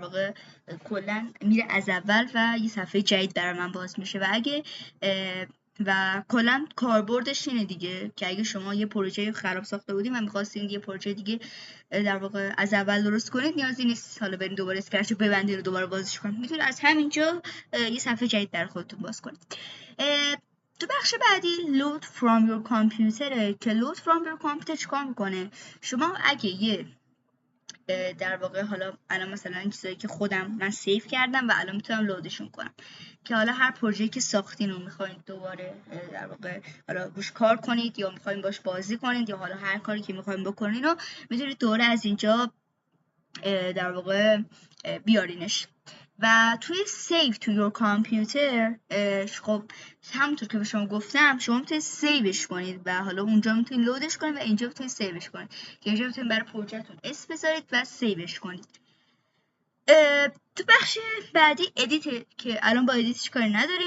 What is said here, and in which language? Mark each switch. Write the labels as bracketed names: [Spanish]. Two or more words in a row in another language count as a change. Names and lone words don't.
[Persian] واقع کلا میره از اول و یه صفحه جدید برای من باز میشه و اگه و کلا کاربردش اینه دیگه که اگه شما یه پروژه خراب ساخته بودین و می‌خواستین یه پروژه دیگه در واقع از اول درست کنید، نیازی نیست حالا برین دوباره اسکرچ رو ببندید و دوباره بازش کنید، میتونید از همینجا یه صفحه جدید در خودتون باز کنید. تو بخش بعدی [English] load from your computer [Persian] که [English] load from your computer [Persian] چیکار میکنه؟ شما اگه یه در واقع حالا الان مثلا این چیزایی که خودم من سیو کردم و الان میتونم لودشون کنم که حالا هر پروژه‌ای که ساختین رو میخواین دوباره در واقع حالا روش کار کنید یا میخواین باش بازی کنید یا حالا هر کاری که میخواین بکنین رو میتونید دوباره از اینجا در واقع بیارینش. و توی [English] save to your computer [Persian] خب همونطور که به شما گفتم شما میتونید سیوش کنید و حالا اونجا میتونید لودش کنید و اینجا میتونید سیوش کنید که اینجا میتونید برای پروژهتون اسم بذارید و سیوش کنید. تو بخش بعدی ادیت که الان با ادیتش کاری نداریم.